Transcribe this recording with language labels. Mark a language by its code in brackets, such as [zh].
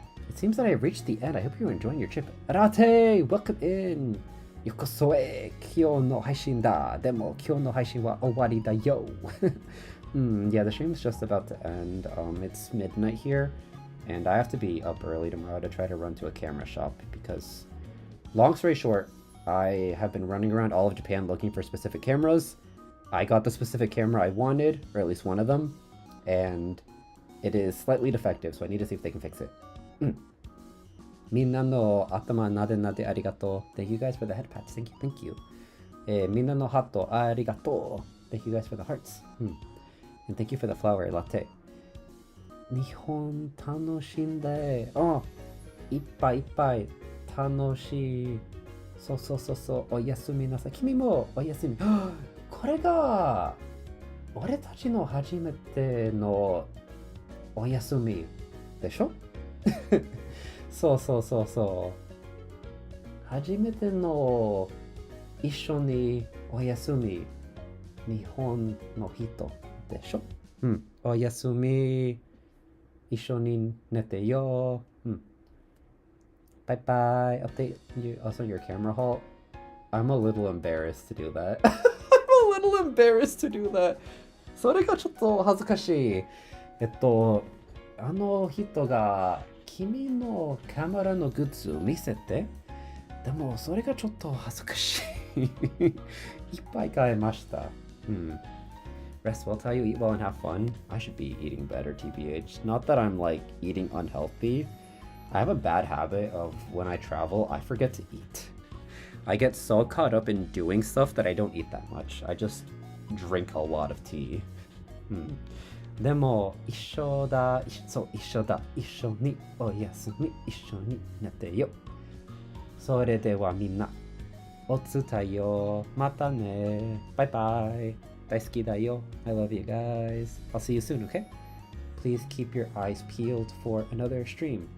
[en] It seems that I've reached the end. I hope you're enjoying your trip. Arate! Welcome in! [ja] よこそへ今日の配信だ。でも今日の配信は終わりだよ。 [en] Yeah, the stream is just about to end. It's midnight here, and I have to be up early tomorrow to try to run to a camera shop because, long story short, I have been running around all of Japan looking for specific cameras. I got the specific camera I wanted, or at least one of them, and it is slightly defective, so I need to see if they can fix it. [ja] みんなの頭なでなでありがとう。 [en] Thank you guys for the head pats. Thank you, thank you. [ja] みんなのハートありがとう。 [en] Thank you guys for the hearts. And thank you for the flower latte. [ja] 日本楽しんで。いっぱいいっぱい楽しい。そうそうそうそう。おやすみなさい。君もおやすみ。これが俺たちの初めてのおやすみでしょ？そうそうそうそう。初めての一緒におやすみ。日本の人でしょ？おやすみ。一緒に寝てよ。 [en] Bye bye. Update you also your camera haul. I'm a little embarrassed to do that. I'm a little embarrassed to do that. [ja] それがちょっと恥ずかしい。あの人が君のカメラのグッズを見せて。でもそれがちょっと恥ずかしい。いっぱい買いました。 [en] Rest well, tell you, eat well and have fun. I should be eating better, TBH. Not that I'm like eating unhealthy. I have a bad habit of when I travel, I forget to eat. I get so caught up in doing stuff that I don't eat that much. I just drink a lot of tea. [ja] でも一緒だ、そう一緒だ、一緒におやすみ、一緒に寝てよ。それではみんな、おつたよ、またね、バイバイ。大好きだよ。 [en] I love you guys. I'll see you soon, okay? Please keep your eyes peeled for another stream.